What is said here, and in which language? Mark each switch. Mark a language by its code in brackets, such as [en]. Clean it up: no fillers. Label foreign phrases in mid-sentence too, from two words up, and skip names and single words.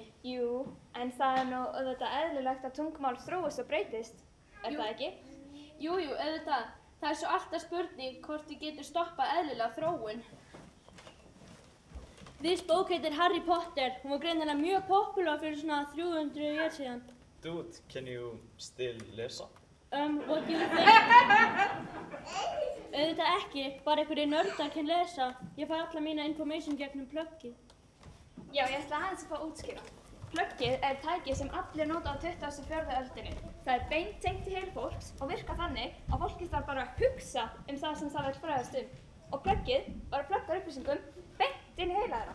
[is] Jú, en það nú auðvitað eðlilegt að tungumál þróist og breytist, það ekki? Jú, auðvitað. Það svo alltaf spurning hvort við getum stoppað eðlilega þróun. This bók heitir Harry Potter. Hún var greinilega mjög populár fyrir svona 300 år síðan. [en] Dude, can you still lesa? What do you think? [is] Auðvitað ekki, bara einhverjir nördar kann lesa. Ég fæ alla mína information gegnum pluggið. Já, ég ætla aðeins að fá að útskýra. Pluggið er tæki sem allir nota á 24. öldinni. Það er beint tengt í heil fólks og virkar þannig að fólkið þarf bara að hugsa það sem það vill fræðast Og pluggið bara pluggar upplýsingum beint inn í heila þeirra.